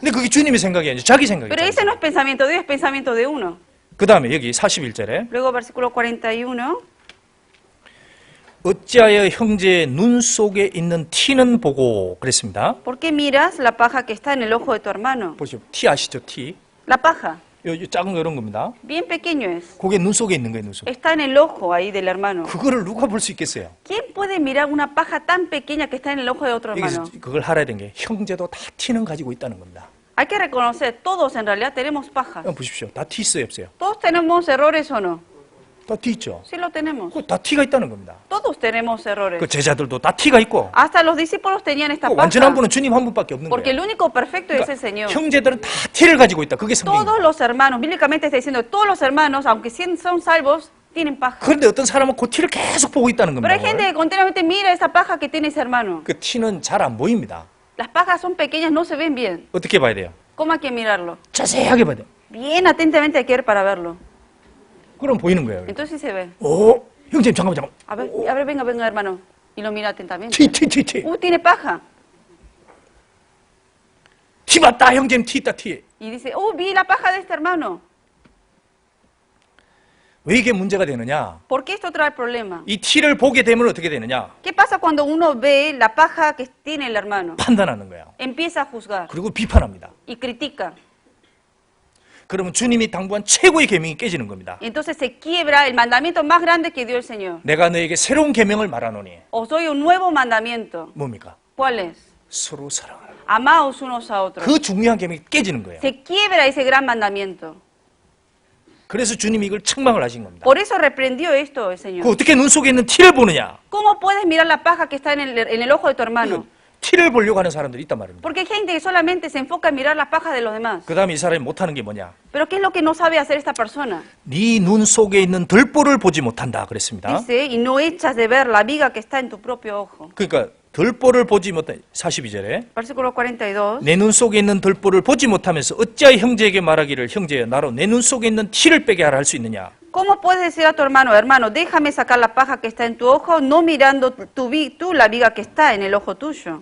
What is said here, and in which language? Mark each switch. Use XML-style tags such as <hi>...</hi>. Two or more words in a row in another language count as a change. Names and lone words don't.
<ko>근데 그게 주님의 생각이 아니죠. 자기</ko> <es>Pero</es> <ko>생각이죠.</ko> <es>ese no es pensamiento de Dios, es pensamiento de uno.</es> <ko>그 다음에 여기 41절에</ko> <es>Luego, versículo 41.</es> <ko>어찌하여 형제의 눈 속에 있는 티는 보고 그랬습니다.</ko> <es>¿Por qué miras la paja que está en el ojo de tu hermano?</es> <ko>보시죠. 티 아시죠? 티.</ko> <es>La paja,</es> <ko>요 작은 거 이런 겁니다.</ko> <es>bien pequeño es.</es> <ko>그게 눈 속에 있는 거예요. 눈 속에.</ko> <es>Está en el ojo ahí del hermano.</es> <ko>그거를 누가 볼 수 있겠어요?</ko> <es>¿Quién puede mirar una paja tan pequeña que está en el ojo de otro</es> <ko>여기서</ko> <es>hermano?</es> <ko>그걸 알아야 되는 게 형제도 다 티는 가지고 있다는 겁니다.</ko> <es>Hay que reconocer, todos en realidad tenemos pajas.</es> <ko>한번 보십시오. 다 티 있어요, 없어요?</ko> <es>Todos tenemos errores o no.</es> <ko>다 티 있죠.</ko> <es>Sí lo tenemos.</es> <ko>그거 다 티가 있다는 겁니다.</ko> <es>Todos tenemos errores.</es> <ko>그 제자들도 다 티가 있고</ko> <es>Hasta los discípulos tenían esta</es> <ko>그 완전한</ko> <es>paja.</es> <ko>분은 주님 한 분밖에 없는</ko> <es>Porque el</es> <ko>거예요.</ko> <es>único perfecto es el</es> <ko>그러니까</ko> <es>Señor.</es> <ko>형제들은 다 티를 가지고 있다. 그게</ko> <es>Todos</es> <ko>성경입니다.</ko> <es>los hermanos, bíblicamente está diciendo, todos los hermanos, aunque son salvos, tienen paja.</es> <ko>그런데 어떤 사람은 그 티를 계속 보고 있다는</ko> <es>Pero hay</es> <ko>겁니다.</ko> <es>gente que continuamente mira esa paja que tiene ese hermano.</es> <ko>그 티는 잘 안 보입니다.</ko> <es>Las pajas son pequeñas, no se ven bien.</es> <ko>어떻게 봐야 돼요?</ko> <es>¿Cómo hay que mirarlo?</es> <ko>자세하게 봐야 돼요.</ko> <es>Bien atentamente hay que ver para verlo.</es> <ko>그럼 보이는 거예요.</ko> <es>Entonces sí se ve.</es> <ko>오, 형제님 잠깐만.</ko> <es>A ver, venga, venga, hermano. Y lo mira atentamente.</es> <ko>티.</ko> <es>Tiene paja.</es> <ko>티 맞다, 형제님 티 있다, 티.</ko> <es>Y dice, vi la paja de este hermano.</es> <ko>왜 이게 문제가 되느냐?</ko> <es>¿Por qué esto trae problema?</es> <ko>이 티를 보게 되면 어떻게 되느냐?</ko> <es>¿Qué pasa cuando uno ve la paja que tiene el hermano?</es> <ko>판단하는 거예요.</ko> <es>Empieza a juzgar</es> <ko>그리고 비판합니다.</ko> <es>y critica.</es> <ko>그러면 주님이 당부한 최고의 계명이 깨지는 겁니다.</ko> <es>Y entonces se quiebra el mandamiento más grande que dio el Señor.</es> <ko>내가 너에게 새로운 계명을 말하노니</ko> <es>Os doy un nuevo mandamiento.</es> <ko>뭡니까?</ko> <es>¿Cuál es?</es> <ko>서로 사랑하라.</ko> <es>Amaos unos a otros.</es> <ko>그 중요한 계명이 깨지는 거예요.</ko> <es>Se quiebra ese gran mandamiento.</es> <ko>그래서 주님이 이걸 책망을 하신 겁니다.</ko> <es>Por eso reprendió esto el</es> <ko>그</ko> <es>Señor.</es> <ko>어떻게 눈 속에 있는 티를 보느냐?</ko> <es>¿Cómo puedes mirar la paja que está en el ojo de tu hermano?</es> <ko>티를 보려고 하는 사람들이 있단 말입니다.</ko> <es>Porque hay gente que solamente se enfoca en mirar las pajas de los demás.</es> <ko>그 다음에 이 사람이 못하는 게 뭐냐?</ko> <es>Pero ¿qué es lo que no sabe hacer esta persona?</es> <ko>네 눈 속에 있는 들보를 보지 못한다 그랬습니다.</ko> <es>Dice, y no echas de ver la viga que está en tu propio ojo.</es> <ko>그러니까 들보를 보지 못한 42절에</ko> <es>Versículo 42.</es> <ko>내 눈 속에 있는 들보를 보지 못하면서 어찌하여 형제에게 말하기를 형제여 나로 내 눈 속에 있는 티를 빼게 하라 할 수 있느냐?</ko> <es>¿Cómo puedes decir a tu hermano, hermano, déjame sacar la paja que está en tu ojo, no mirando tú la viga que está en el ojo tuyo?</es>